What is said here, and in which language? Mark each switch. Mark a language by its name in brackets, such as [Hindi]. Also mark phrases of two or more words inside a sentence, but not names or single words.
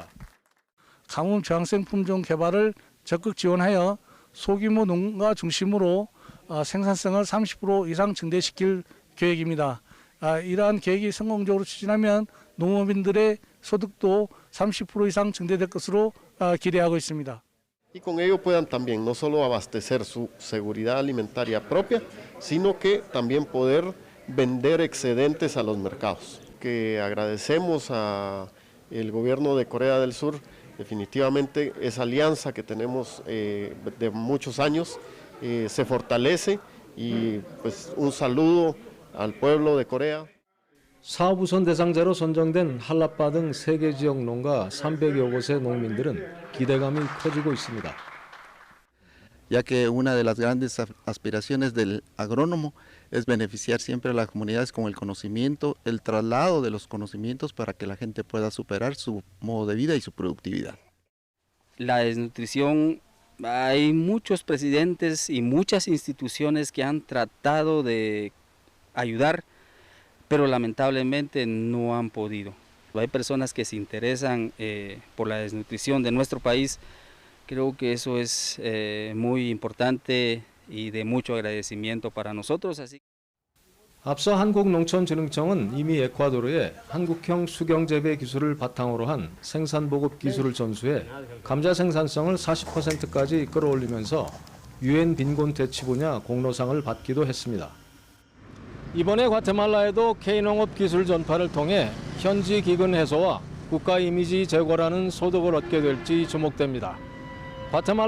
[Korean] 가뭄 저항성 품종 개발을 적극 지원하여 소규모 농가 중심으로 생산성을 30% 이상 증대시킬 계획입니다. 이러한 계획이 성공적으로 추진하면 농업인들의 소득도 30% 이상 증대될 것으로 기대하고 있습니다. [Spanish] Y con ello puedan también no solo abastecer su seguridad alimentaria propia, sino que también poder vender excedentes a los mercados. Que agradecemos al gobierno de Corea del Sur, definitivamente esa alianza que tenemos de muchos años se fortalece y pues un saludo al pueblo de Corea. [Korean] 사업 우선 대상자로 선정된 한라빠 등 3개 지역 농가 300여 곳의 농민들은 기대감이 커지고 있습니다. [Spanish] Ya que una de las grandes aspiraciones del agrónomo es beneficiar siempre a las comunidades con el conocimiento, el traslado de los conocimientos para que la gente pueda superar su modo de vida y su productividad. La desnutrición, hay muchos presidentes y muchas instituciones que han tratado de ayudar, pero lamentablemente no han podido. Hay personas que se interesan por la desnutrición de nuestro país. Creo que eso es muy importante y de mucho agradecimiento para nosotros. Así. [Korean] 앞서 한국농촌진흥청은 이미 에콰도르에 한국형 수경재배 기술을 바탕으로 한 생산보급 기술을 전수해 감자 생산성을 40%까지 끌어올리면서 유엔 빈곤 퇴치 분야 공로상을 받기도 했습니다. 이번에 과테말라에도 K농업 기술 전파를 통해 현지 기근 해소와 국가 이미지 제고라는 소득을 얻게 될지 주목됩니다.